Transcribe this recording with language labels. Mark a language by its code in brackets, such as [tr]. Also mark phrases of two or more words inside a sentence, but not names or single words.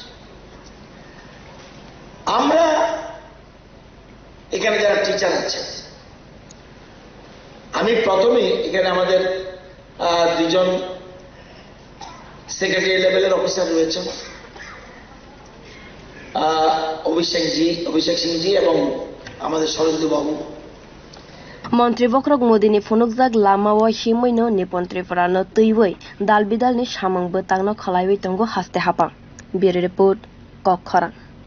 [bn] আমরা এখানে যারা টিচার আছেন, আমি প্রথমে এখানে আমাদের দুজন [en] secretary level-er officer [bn] রয়েছেন, অভিষেক সিংজি এবং আমাদের সরস্বতী বাবু। [trp] Mantri Bokrok Modini Funukjak Lama wa Himoino Nipon Tripura no tuiwoi dalbidalni samang butangno khalaiwi tongo haste hapang. [en] Bureau report [trp] Kokhara.